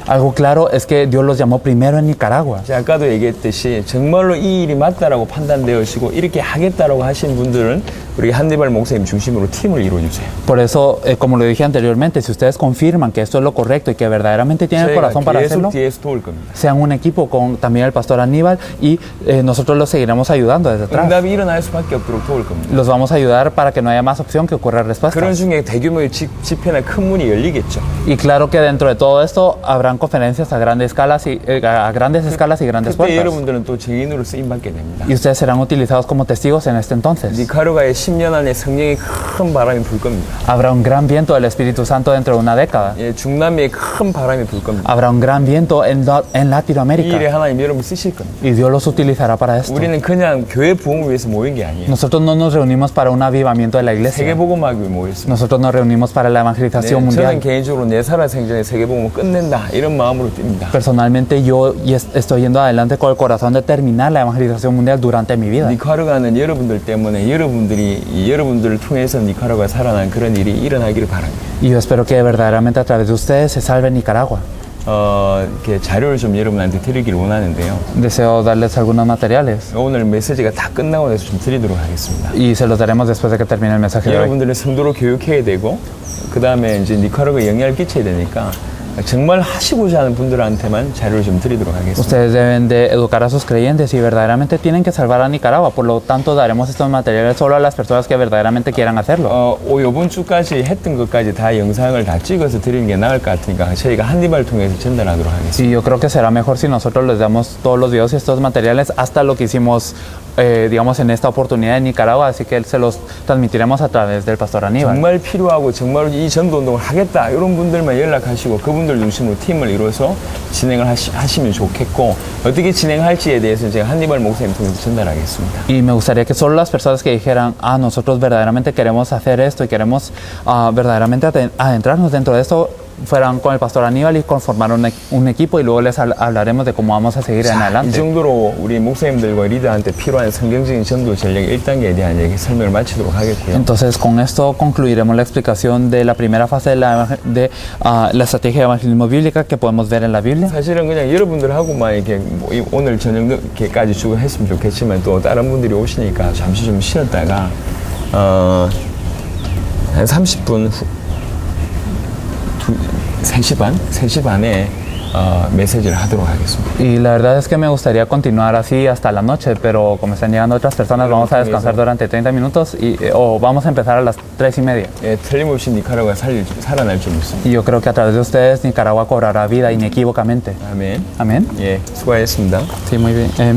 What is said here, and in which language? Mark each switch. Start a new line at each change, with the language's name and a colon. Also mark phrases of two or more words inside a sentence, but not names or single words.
Spanish: Algo claro es que Dios los llamó primero en Nicaragua.
Korean: 제가 아까도 얘기했듯이 정말로 이 일이 맞다라고 판단되어지고 이렇게 하겠다라고 하신 분들은 우리 한니발 목사님 중심으로 팀을 이루어주세요.
Spanish: Por eso, como lo dije anteriormente, si ustedes confirman que esto es lo correcto y que verdaderamente tienen el corazón para hacerlo,
Korean: 계속 뒤에서 도울 겁니다.
Spanish: sean un equipo con también el pastor Aníbal y nosotros los seguiremos ayudando desde atrás.
Korean: 응답이 일어날 수밖에 없도록 도울 겁니다.
Spanish: Los vamos a ayudar para que no haya más opción que ocurra respuesta.
Korean: 그런 중에 대규모의 집회나 큰 문이 열리겠죠.
Spanish: Y claro que dentro de todo esto habrán conferencias a grandes escalas y grandes
Korean: 그때
Spanish: puertas.
Korean: 여러분들은 또 증인으로 쓰임 받게 됩니다.
Spanish: Y ustedes serán utilizados como testigos en este entonces.
Korean: 니카라과의 10년 안에 성령의 큰 바람이 불 겁니다.
Spanish: Habrá un gran viento del Espíritu Santo dentro de una década.
Korean: 예, 중남미에 큰 바람이 불 겁니다.
Spanish: Habrá un gran viento en
Korean: 이 일에
Spanish: Latinoamérica.
Korean: 하나님 여러분 쓰실 겁니다.
Spanish: Y Dios los utilizará para esto.
Korean: 우리는 그냥 교회 부흥을 위해서 모인 게 아니에요.
Spanish: Nosotros no nos reunimos para un avivamiento de la iglesia.
Korean: 세계복음하기 위해 모였습니다.
Spanish: Nosotros nos reunimos para la evangelización
Korean: 저는
Spanish: mundial.
Korean: 개인적으로 내 살아생전에 세계복음을 끝낸다 이런 마음으로 뜁니다.
Spanish: Personalmente yo estoy yendo adelante con el corazón de terminar la evangelización mundial durante mi vida.
Korean: 니카라과는 여러분들 때문에 여러분들을 통해서 니카라과가 살아난 그런 일이 일어나기를 바랍니다.
Spanish: Y yo espero que verdaderamente a través de ustedes se salve Nicaragua.
Korean: 이렇게 자료를 좀 여러분한테 드리기를 원하는데요.
Spanish: Deseo darles algunos materiales
Korean: 오늘 메시지가 다 끝나고 나서 좀 드리도록 하겠습니다.
Spanish: y se los daremos después de que termine el mensaje de hoy.
Korean: 여러분들은 성도로 교육해야 되고 그 다음에 이제 니카라과에 영향을 끼쳐야 되니까 정말 하시고자 하는 분들한테만 자료를 좀 드리도록 하겠습니다.
Spanish: Ustedes deben de educar a sus creyentes y verdaderamente tienen que salvar a Nicaragua. Por lo tanto, daremos estos materiales solo a las personas que verdaderamente quieran hacerlo.
Korean: 이번 주까지 했던 것까지 다 영상을 다 찍어서 드리는 게 나을 것 같으니까 저희가 한니발 통해서 전달하도록 하겠습니다.
Spanish: Y yo creo que será mejor si nosotros les damos todos los videos y estos materiales hasta lo que hicimos, digamos, en esta oportunidad en Nicaragua. Así que se los transmitiremos a través del pastor Aníbal.
Korean: 정말 필요하고 정말 이 전도 운동을 하겠다 이런 분들만 연락하시고 그분들 중심으로 팀을 이루어서 진행을 하시면 좋겠고 어떻게 진행할지에 대해서 제가 한니발 목사님 통해서 전달하겠습니다.
Spanish: Y me gustaría que solo las personas que dijeran, nosotros verdaderamente queremos hacer esto y queremos verdaderamente adentrarnos dentro de esto, fueran con el pastor Aníbal y conformaron un equipo y luego les hablaremos de cómo vamos a seguir en
Korean: 이
Spanish: adelante.
Korean: 정도로 우리 목사님들과 리더한테 필요한 성경적인 전도 전략 1단계에 대한 얘기 설명을 마치도록 하겠고요.
Spanish: Entonces con esto concluiremos la explicación de la primera fase de la estrategia de evangelismo bíblica que podemos ver en la Biblia.
Korean: 사실은 그냥 여러분들하고만 이렇게 오늘 저녁 늦게까지 주고 했으면 좋겠지만 또 다른 분들이 오시니까 잠시 좀 쉬었다가 한 30분 후 3시 반에 메시지를 하도록 하겠습니다.
Spanish: Y la verdad es que me gustaría continuar así hasta la noche, pero como están llegando otras personas, vamos a descansar durante 30 minutos o vamos a empezar a las 3:30.
Korean: 예, 틀림없이 니카라과가 살아날 줄 믿습니다.
Spanish: Y yo creo que a través de ustedes Nicaragua cobrará vida inequívocamente.
Korean: 아멘.
Spanish: Amén.
Korean: 예, 수고하셨습니다.
Spanish: Sí, muy bien.